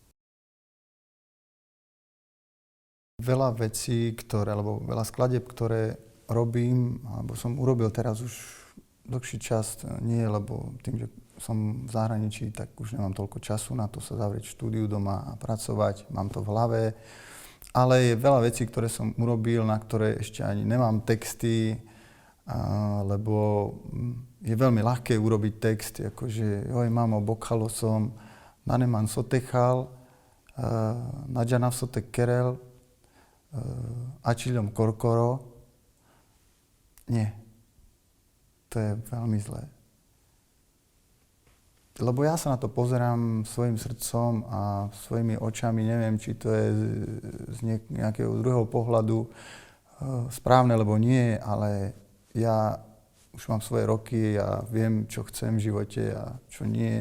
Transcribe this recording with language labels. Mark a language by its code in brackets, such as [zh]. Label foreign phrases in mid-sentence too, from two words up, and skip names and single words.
[sk] Veľa vecí, alebo veľa skladieb, ktoré robím, alebo som urobil teraz už dlhší čas, nie lebo tým, že som v zahraničí, tak už nemám toľko času na to sa zavrieť v štúdiu doma a pracovať, mám to v hlave. Ale je veľa vecí, ktoré som urobil, na ktoré ešte ani nemám texty, lebo je veľmi ľahké urobiť text, akože joj, [rom] mamo, bokhalo som, na neman sotechal, na džanav sotek kerel, ačiľom korkoro. [sk] Nie. To je veľmi zlé. Lebo ja sa na to pozerám svojim srdcom a svojimi očami, neviem, či to je z nejakého druhého pohľadu správne, alebo nie, ale ja už mám svoje roky a viem, čo chcem v živote a čo nie.